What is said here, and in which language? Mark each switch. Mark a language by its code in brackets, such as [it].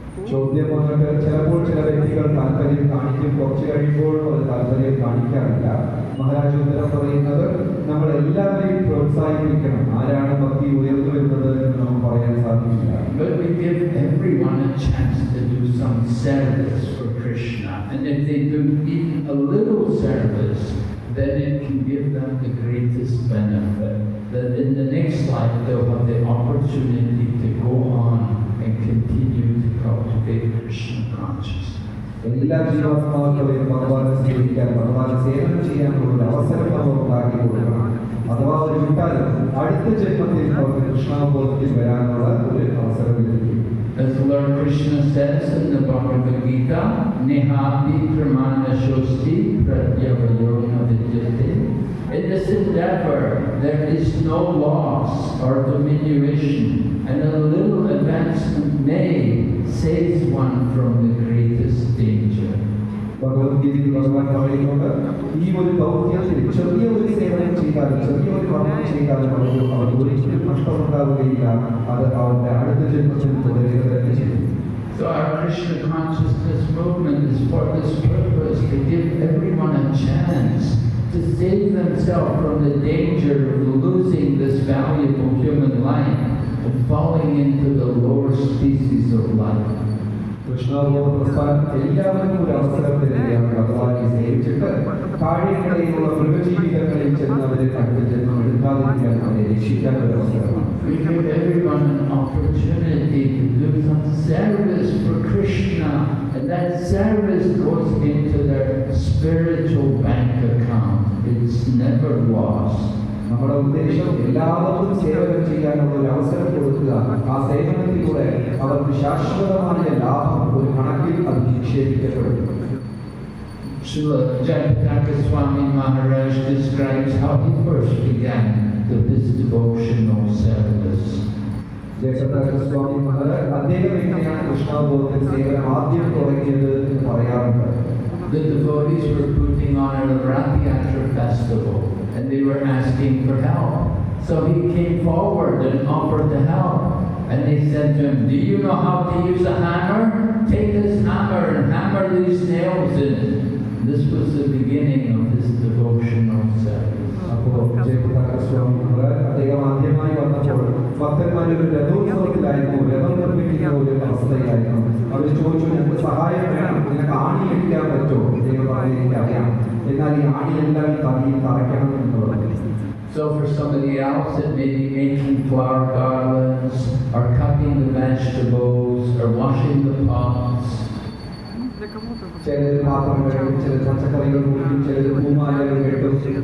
[ml] ചോദ്യം വന്നിട്ട് ചിലപ്പോൾ ചില വ്യക്തികൾ താല്പര്യം കാണിക്കും, കുറച്ച് കഴിയുമ്പോൾ അത് താല്പര്യം കാണിക്കാറില്ല. മഹാരാജ് ഉത്തരം പറയുന്നത്, നമ്മൾ എല്ലാവരെയും പ്രോത്സാഹിപ്പിക്കണം. ആരാണ് ഭക്തി ഉയർന്നു വരുന്നത് എന്ന് നമുക്ക് പറയാൻ സാധിക്കില്ല. [en] But we give everyone a chance to do some service for Krishna, and if they do even a little service, then it can give them the greatest benefit. That in the next life they'll have the opportunity to go on and continue to cultivate Krishna consciousness. [ml] എല്ലാ ജീവാത്മാക്കളെയും ഭഗവാനെ സേവിക്കാൻ, ഭഗവാനെ സേവനം ചെയ്യാനുള്ള ഒരു അവസരം നമ്മൾ ഉണ്ടാക്കി കൊടുക്കണം. അഥവാ ഒരു വിട്ടാലും അടുത്ത ജന്മത്തിൽ അവർക്ക് കൃഷ്ണബോധത്തിൽ വരാനുള്ള ഒരു അവസരം ലഭിക്കും. [en] As Lord Krishna says in the Bhagavad Gita, [sa] Nihati Pramana Shosti Pratyavayona Vidyate [en] In this endeavor, there is no loss or diminution, and a little advancement made saves one from the greatest danger. [ml] ഭഗവത്ഗീതയിൽ ഭഗവാൻ പറയുന്നുണ്ട്, ഈ ഒരു ദൗത്യത്തിൽ ചെറിയ ഒരു സേവനം ചെയ്താലും ചെറിയ ഒരു കർമ്മം ചെയ്താലും അവർക്ക് ഒരിക്കലും നഷ്ടമുണ്ടാവുകയില്ല. അത് അവരുടെ അടുത്ത ജന്മത്തിൽ തുടരുക തന്നെ ചെയ്യും. [en] So our Krishna consciousness movement is for this purpose, to give everyone a chance to save themselves from the danger of losing this valuable human life and falling into the lower species of life. [ml] കൃഷ്ണബോധ പ്രസ്ഥാനം എല്ലാവർക്കും ഒരു അവസരം തരികയാണ്. ഭഗവാനെ സേവിച്ചിട്ട് താഴെക്കിടയിലുള്ള മൃഗജീവിതങ്ങളിൽ ചെന്ന് അവരെ കണ്ട് ജന്മം എടുക്കാതിരിക്കാൻ അവരെ രക്ഷിക്കാൻ ഒരു അവസരമാണ്. [en] We give everyone an opportunity to do some service for Krishna, and that service goes into their spiritual bank account. It's never lost. [ml] നമ്മുടെ ഉദ്ദേശം എല്ലാവർക്കും സേവനം ചെയ്യാനുള്ള ഒരു അവസരം കൊടുക്കുക. ആ സേവനത്തിലൂടെ അവർക്ക് ശാശ്വതമായ ലാഭം ഒരു കണക്കിൽ അത് നിക്ഷേപിക്കപ്പെടും. [en] Srila Jayapataka Swami Maharaj describes how he first began this devotional service. [ml] ജയപതാക സ്വാമി മഹാരാജ് അദ്ദേഹം എങ്ങനെയാണ് കൃഷ്ണബോധത്തിൽ സേവനം ആദ്യം തുടങ്ങിയത് എന്ന് പറയാറുണ്ട്. [en] The devotees were putting on a Rath Yatra festival, and they were asking for help. So he came forward and offered to help. And they said to him, "Do you know how to use a hammer? Take this hammer and hammer these nails in it." This was the beginning of his devotional service. [ml] അപ്പോൾ ജയപതാക സ്വാമി മഹാരാജ് അദ്ദേഹം ആദ്യമായി വന്നപ്പോൾ ഭക്തന്മാരൊരു രഥോത്സവത്തിലായിരുന്നു, രഥം നിർമ്മിക്കുന്ന ഒരു അവസ്ഥയിലായിരുന്നു. അവർ ചോദിച്ചു, ഞങ്ങൾക്ക് സഹായം വേണം, നിനക്ക് ആണി അടിക്കാൻ പറ്റുമോ? അദ്ദേഹം പറഞ്ഞു, എനിക്കറിയാം, എന്നാൽ ഈ ആണിയെല്ലാം ഈ തടിയിൽ തറയ്ക്കണം എന്നുള്ളത്. [en] So for somebody else, it may be making flower garlands, or cutting the vegetables, or washing the pots. Для кого-то вот, [ml] ചിലർ പാത്രം കഴുകും, ചിലർ പച്ചക്കറികൾ മുറിക്കും, ചിലർ പൂമാലകൾ കെട്ടും.